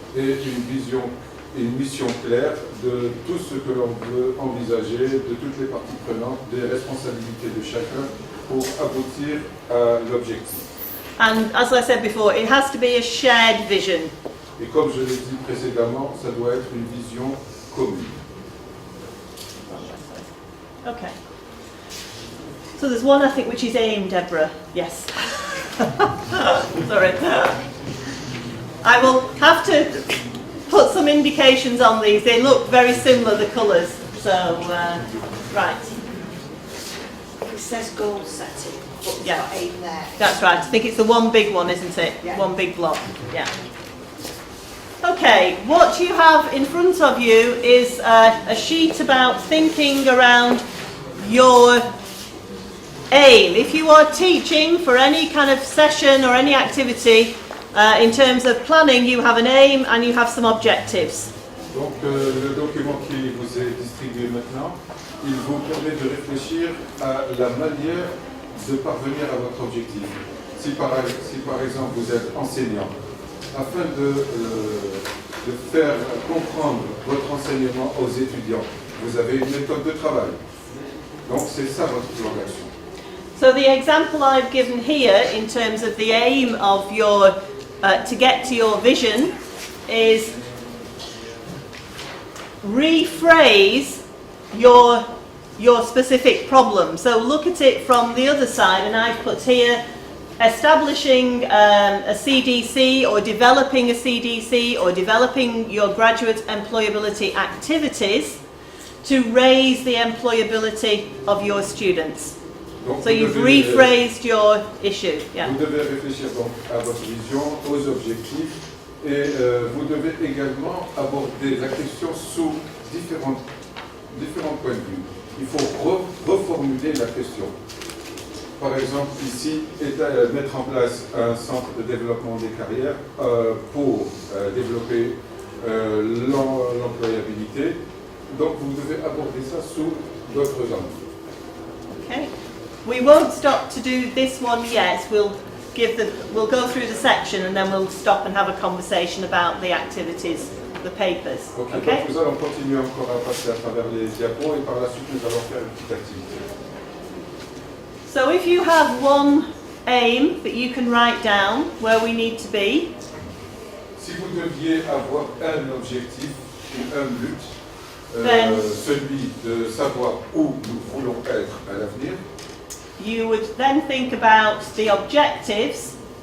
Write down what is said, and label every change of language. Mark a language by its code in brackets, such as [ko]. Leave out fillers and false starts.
[fr] et une vision et une mission claire de tout ce que l'on veut envisager, de toutes les parties prenantes, des responsabilités de chacun pour aboutir à l'objectif. [en] And as I said before, it has to be a shared vision. [fr] Et comme je l'ai dit précédemment, ça doit être une vision commune. [en] Okay. So there's one I think which is aimed, Deborah. Yes. Sorry. I will have to put some indications on these. They look very similar, the colours. So, right. It says goal setting, but it's Yeah. got aim there. That's right. I think it's the one big one, isn't it? Yeah. One big block. Yeah. Okay, what you have in front of you is a sheet about thinking around your aim. If you are teaching for any kind of session or any activity, in terms of planning, you have an aim and you have some objectives. [fr] Donc le document qui vous est distribué maintenant, il vous permet de réfléchir à la manière de parvenir à votre objectif. Si par exemple vous êtes enseignant, afin de faire comprendre votre enseignement aux étudiants, vous avez une méthode de travail. Donc c'est ça votre plan d'action. [en] So the example I've given here in terms of the aim of your to get to your vision is rephrase your specific problem. So look at it from the other side, and I've put here establishing a CDC or developing a CDC or developing your graduate employability activities to raise the employability of your students. [fr] Donc, [en] So you've rephrased your issue. Yeah. [fr] Vous devez réfléchir donc à votre vision, aux objectifs, et vous devez également aborder la question sous différents points de vue. Il faut reformuler la question. par exemple, ici, mettre en place un centre de développement des carrières pour développer l'employabilité. Donc, vous devez aborder ça sous d'autres angles. [en] Okay. We won't stop to do this one yet. We'll go through the section and then we'll stop and have a conversation about the activities, the papers. Okay. Okay? [fr] Donc, nous allons continuer encore à passer à travers les diapos et par la suite, nous allons faire une petite activité. [en] So if you have one aim that you can write down where we need to be, [fr] Si vous deviez avoir un objectif ou un but, celui de savoir où nous voulons être à l'avenir, [en] you would then think about the objectives